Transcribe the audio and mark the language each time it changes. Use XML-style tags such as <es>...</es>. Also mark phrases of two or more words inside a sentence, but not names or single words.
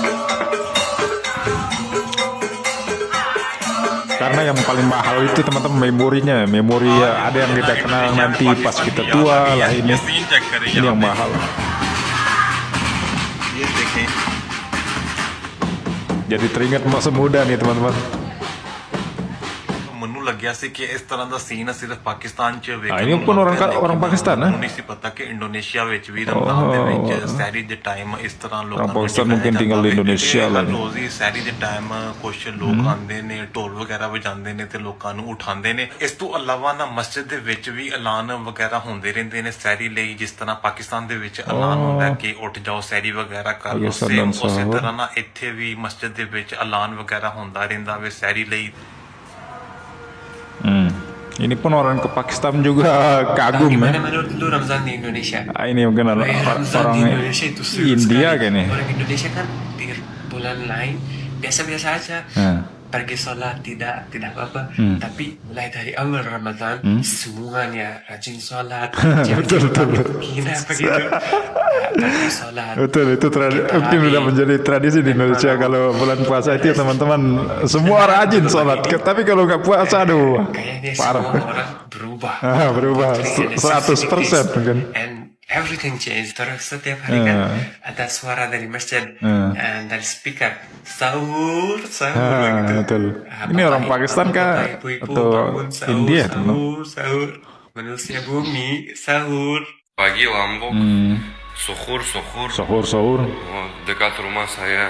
<id>Karena yang paling mahal itu teman-teman memorinya. Memori ada yang kita kenal nanti pas kita tua lah, ini yang mahal. Jadi teringat masa muda nih teman-teman.</id> <pa>ਮੈਨੂੰ ਲੱਗਿਆ ਸੀ ਕਿ ਇਸ ਤਰ੍ਹਾਂ ਦਾ ਸੀਨ ਸਿਰਫ ਪਾਕਿਸਤਾਨ 'ਚ ਵੇਖਣ</pa> <id>ini pun orang Pakistan ਨਾ?</id> <pa>ਨਹੀਂ ਸੀ ਪਤਾ ਕਿ ਇੰਡੋਨੇਸ਼ੀਆ ਵਿੱਚ ਵੀ ਰਮਜ਼ਾਨ ਦੇ ਵਿੱਚ ਸਹਿਰੀ ਦੇ ਟਾਈਮ ਇਸ ਤਰ੍ਹਾਂ ਲੋਕਾਂ</pa> <id>Orang Pakistan mungkin tinggal di Indonesia lah.</id> <pa>ਰੋਜ਼ ਹੀ ਸਹਿਰੀ ਦੇ ਟਾਈਮ ਕੁਝ ਲੋਕ ਆਉਂਦੇ ਨੇ ਢੋਲ ਵਗੈਰਾ ਵਜਾਉਂਦੇ ਨੇ ਤੇ ਲੋਕਾਂ ਨੂੰ ਉਠਾਉਂਦੇ ਨੇ। ਇਸ ਤੋਂ ਇਲਾਵਾ ਨਾ ਮਸਜਿਦ ਦੇ ਵਿੱਚ ਵੀ ਐਲਾਨ ਵਗੈਰਾ ਹੁੰਦੇ ਰਹਿੰਦੇ ਨੇ ਸਹਿਰੀ ਲਈ, ਜਿਸ ਤਰ੍ਹਾਂ ਪਾਕਿਸਤਾਨ ਦੇ ਵਿੱਚ ਐਲਾਨ ਹੁੰਦਾ ਕਿ ਉੱਠ ਜਾਓ ਸਹਿਰੀ ਵਗੈਰਾ ਕਰ ਲਓ। ਸੇਮ ਉਸੇ ਤਰ੍ਹਾਂ ਨਾ ਇੱਥੇ ਵੀ ਮਸਜਿਦ ਦੇ ਵਿੱਚ ਐਲਾਨ ਵਗੈਰਾ ਹੁੰਦਾ ਰਹਿੰਦਾ ਵੇ ਸਹਿਰੀ ਲਈ।</pa> <id>Ini pun orang ke Pakistan juga kagum ya. Gimana menurut lu Ramzan di Indonesia? Ini mungkin orang di Indonesia itu seru India sekali. kayaknya. Orang Indonesia kan di bulan lain biasa-biasa aja. pergi sholat tidak apa-apa. Tapi mulai dari awal Ramadan semuanya rajin sholat. Betul. Kenapa gitu? Pergi sholat. Betul, itu mungkin udah menjadi tradisi di Indonesia. Kalau bulan puasa itu teman-teman semua rajin sholat. Tapi kalau nggak puasa, aduh, kayaknya parah. semua orang berubah. Berubah 100% mungkin.</id> <en>And everything changed.</en> <id>Terus setiap hari kan ada suara dari masjid dan dari speaker sahur gitu. Betul. Ini orang Pakistan kah atau India? Sahur. Manusia bumi sahur. Pagi Lombok. Suhur. Oh, dekat rumah saya.</id>